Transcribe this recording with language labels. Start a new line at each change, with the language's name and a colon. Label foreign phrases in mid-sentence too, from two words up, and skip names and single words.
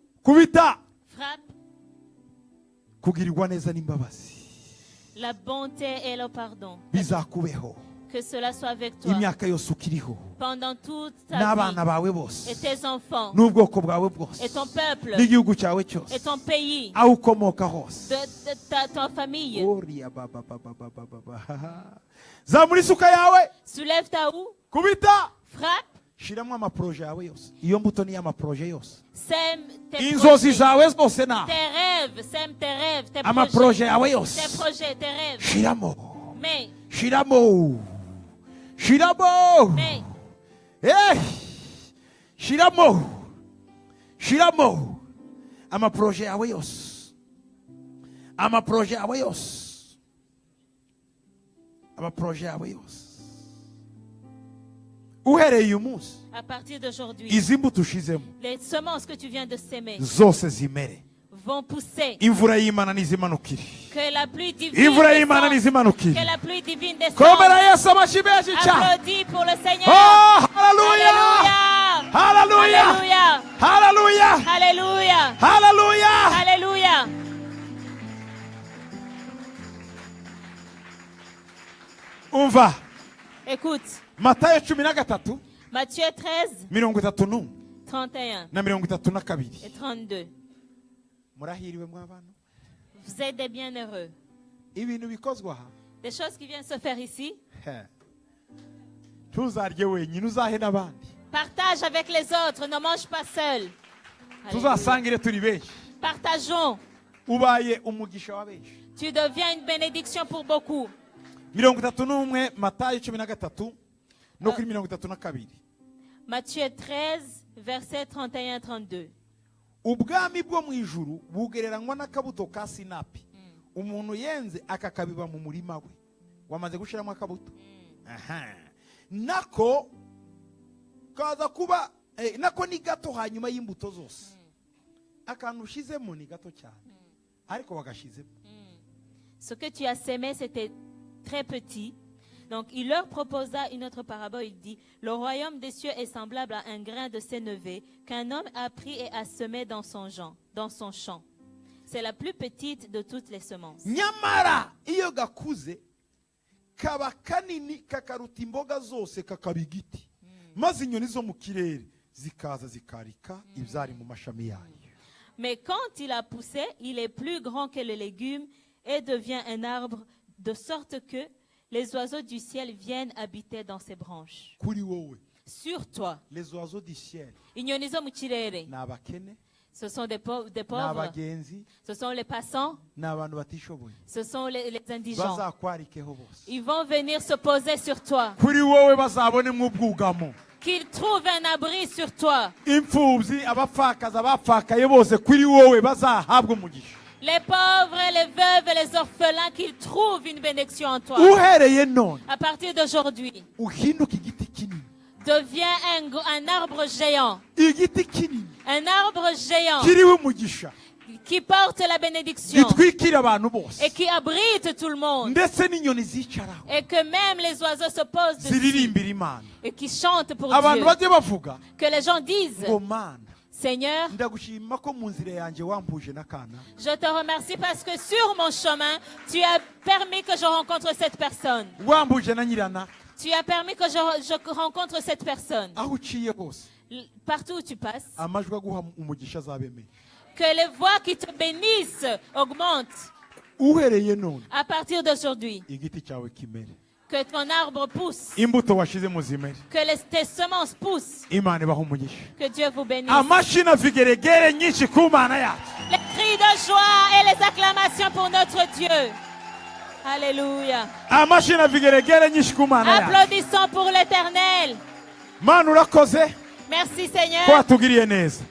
Kinyarwanda: kubita,
French: frappe,
Kinyarwanda: kugirirwa neza n'imbabazi
French: la bonté et le pardon.
Kinyarwanda: bizakubeho
French: Que cela soit avec toi
Kinyarwanda: imyaka yose ukiriho,
French: pendant toute ta
Kinyarwanda: n'abana
French: vie
Kinyarwanda: bawe
French: et
Kinyarwanda: bose,
French: tes enfants
Kinyarwanda: n'ubwoko bwawe bwose,
French: et ton peuple
Kinyarwanda: n'igihugu cyawe
French: et
Kinyarwanda: cyose,
French: ton pays,
Kinyarwanda: aho ukomoka hose.
French: ta famille. Oriya baba baba baba baba.
Kinyarwanda: Zamura isuka yawe,
French: Soulève ta houe,
Kinyarwanda: kubita,
French: frappe,
Kinyarwanda: shiramo amaproje yawe yose. Iyo mbuto ni amaproje yose,
French: sème tes
Kinyarwanda: inzozi
French: projets,
Kinyarwanda: zawe zose na
French: tes rêves, sème tes rêves, tes
Kinyarwanda: amaproje yawe
French: projets,
Kinyarwanda: yose,
French: tes projets, tes rêves.
Kinyarwanda: shiramo,
French: Mais,
Kinyarwanda: shiramo, shiramo,
French: mais,
Kinyarwanda: shiramo, shiramo, amaproje yawe yose, amaproje yawe yose, amaproje yawe yose. Uhereye uyu munsi,
French: à partir d'aujourd'hui,
Kinyarwanda: izi mbuto ushizemo
French: les semences que tu viens de s'aimer
Kinyarwanda: zose zimere.
French: vont pousser.
Kinyarwanda: Imvura y'Imana nizimanukire,
French: Que la pluie divine
Kinyarwanda: imvura y'Imana
French: descende.
Kinyarwanda: nizimanukire.
French: Que la pluie divine descende.
Kinyarwanda: Komera Yesu amashyi menshi cyane.
French: Applaudis pour le Seigneur.
Kinyarwanda: Oh, haleluya, haleluya,
French: Alléluia.
Kinyarwanda: haleluya,
French: Alléluia.
Kinyarwanda: haleluya.
French: Alléluia.
Kinyarwanda: Umva,
French: Écoute,
Kinyarwanda: Matayo 13
French: Matthieu 13,
Kinyarwanda: 31
French: 31
Kinyarwanda: na 32.
French: et 32.
Kinyarwanda: Murahiriwe mw'abantu.
French: Vous êtes des bienheureux.
Kinyarwanda: ibintu bikozwe aha
French: Des choses qui viennent se faire ici.
Kinyarwanda: tuzarye wenyine uzahe n'abandi
French: Partage avec les autres, ne mange pas seul. Alléluia.
Kinyarwanda: tuzasangire turi benshi
French: Partageons.
Kinyarwanda: ubaye umugisha wa benshi.
French: Tu deviens une bénédiction pour beaucoup.
Kinyarwanda: 31 Matayo 13 no kuri 32.
French: Matthieu 13, versets 31-32.
Kinyarwanda: ubwami bwo mu ijuru bugereranywa n'akabuto ka sinapi umuntu yenze akakabiba mu murima we wamaze gushiramo akabuto. Aha. Nako kaza kuba nako ni gato hanyuma y'imbuto zose akantu ushizemo ni gato cyane ariko wagashizemo.
French: Ce que tu as sémé, c'était très petit. Donc, il leur proposa une autre parabole. Il dit, le royaume des cieux est semblable à un grain de sénévé qu'un homme a pris et a semé dans son champ. C'est la plus petite de toutes les semences.
Kinyarwanda: Nyamara iyo gakuze kaba kanini kakaruta imboga zose kakaba igiti maze inyoni zo mu kirere zikaza zikarika ibyari mu mashami yayo.
French: Mais quand il a poussé, il est plus grand que le légume et devient un arbre, de sorte que les oiseaux du ciel viennent habiter dans ses branches.
Kinyarwanda: Kuri wowe
French: Sur toi, les oiseaux du ciel
Kinyarwanda: inyoni zo mu kirere, ni abakene,
French: ce sont des pauvres,
Kinyarwanda: ni abagenzi,
French: ce sont les passants,
Kinyarwanda: ni abantu batishoboye
French: ce sont les indigents.
Kinyarwanda: bazakwarikeho bose.
French: Ils vont venir se poser sur toi.
Kinyarwanda: Kuri wowe bazabonemo ubwugamo.
French: Qu'ils trouvent un abri sur toi.
Kinyarwanda: Imfubyi abapfakaza abapfakaye bose kuri wowe bazahabwa umugisha.
French: Les pauvres, les veuves et les orphelins, qu'ils trouvent une bénédiction en toi.
Kinyarwanda: Uhereye none
French: À partir d'aujourd'hui,
Kinyarwanda: uhinduka igiti kinini.
French: deviens un arbre géant.
Kinyarwanda: Igiti kinini
French: Un arbre géant
Kinyarwanda: kiriho umugisha
French: qui porte la bénédiction
Kinyarwanda: gitwikira abantu bose
French: et qui abrite tout le monde.
Kinyarwanda: ndetse n'inyoni zicaraho
French: Et que même les oiseaux se posent dessus
Kinyarwanda: ziririmbira Imana.
French: et qui chantent pour
Kinyarwanda: Abantu
French: Dieu.
Kinyarwanda: bajye bavuga
French: Que les gens disent,
Kinyarwanda: ngo Mana
French: Seigneur,
Kinyarwanda: ndagushima ko mu nzira yanjye wampuje n'akana
French: je te remercie parce que sur mon chemin, tu as permis que je rencontre cette personne.
Kinyarwanda: wampuje na nyirana
French: Tu as permis que je rencontre cette personne.
Kinyarwanda: aho uciye hose
French: Partout où tu passes,
Kinyarwanda: amajwi aguha umugisha azabemeye.
French: que les voix qui te bénissent augmentent.
Kinyarwanda: Uhereye none
French: À partir d'aujourd'hui,
Kinyarwanda: igiti cyawe kimere,
French: que ton arbre pousse,
Kinyarwanda: imbuto washize mu zimere,
French: que tes semences poussent,
Kinyarwanda: Imana ibaha umugisha.
French: que Dieu vous bénisse.
Kinyarwanda: Amashyi vigeregere nyinshi ku Mana yacu.
French: Les cris de joie et les acclamations pour notre Dieu. Alléluia.
Kinyarwanda: Amashyi vigeregere nyinshi ku Mana yacu.
French: Applaudissons pour l'Éternel.
Kinyarwanda: Mana urakoze
French: Merci
Kinyarwanda: ko
French: Seigneur.
Kinyarwanda: watugiriye neza.